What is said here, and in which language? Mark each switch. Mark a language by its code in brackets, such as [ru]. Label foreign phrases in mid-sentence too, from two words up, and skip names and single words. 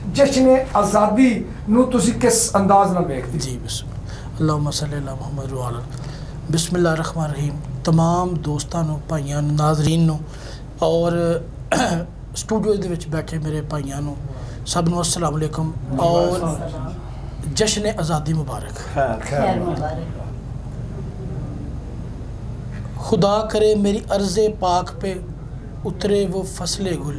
[pa] جشن آزادی نوں تسی کس انداز نال ویکھدے? [ar] जी اللهم صل على محمد وعلى بسم الله الرحمن الرحيم. [pa] تمام دوستوں بھائیوں ناظرین نوں اور سٹوڈیو دے وچ بیٹھے میرے بھائیوں نوں سب نوں [ar] السلام عليكم [pa] اور جشن آزادی مبارک. خیر مبارک. [ur] خدا کرے میری ارضِ پاک پہ اترے وہ فصلِ گل.